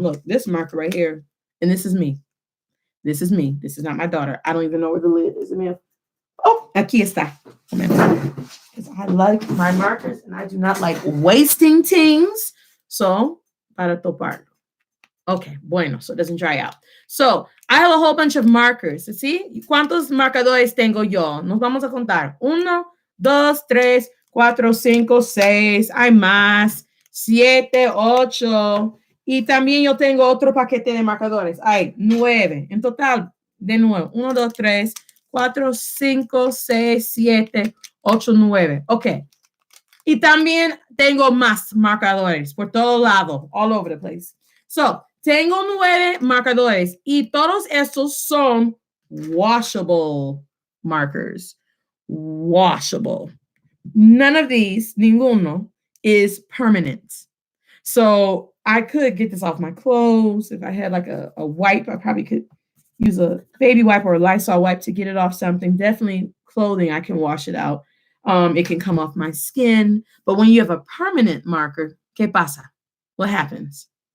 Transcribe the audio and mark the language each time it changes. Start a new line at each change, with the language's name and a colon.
English: Look, this marker right here. And this is me. This is me. This is not my daughter. I don't even know where the lid is.
Spanish: Oh, aquí está.
English: Because I like my markers and I do not like wasting things. So,
Spanish: para toparlo.
English: Okay,
Spanish: bueno,
English: so it doesn't dry out. So, I have a whole bunch of markers.
Spanish: ¿Sí? ¿Cuántos marcadores tengo yo? Nos vamos a contar. 1, 2, 3, 4, 5, 6. Hay más. 7, 8. Y también yo tengo otro paquete de marcadores. Hay 9. En total, de nuevo. 1, 2, 3, 4, 5, 6, 7, 8, 9. Ok. Y también tengo más marcadores por todo lado,
English: all over the place. So,
Spanish: tengo 9 marcadores y todos estos son
English: washable markers. Washable. None of these,
Spanish: ninguno,
English: is permanent. So, I could get this off my clothes. If I had like a wipe, I probably could use a baby wipe or a Lysol wipe to get it off something. Definitely clothing, I can wash it out. It can come off my skin. But when you have a permanent marker,
Spanish: ¿Qué pasa?
English: What happens?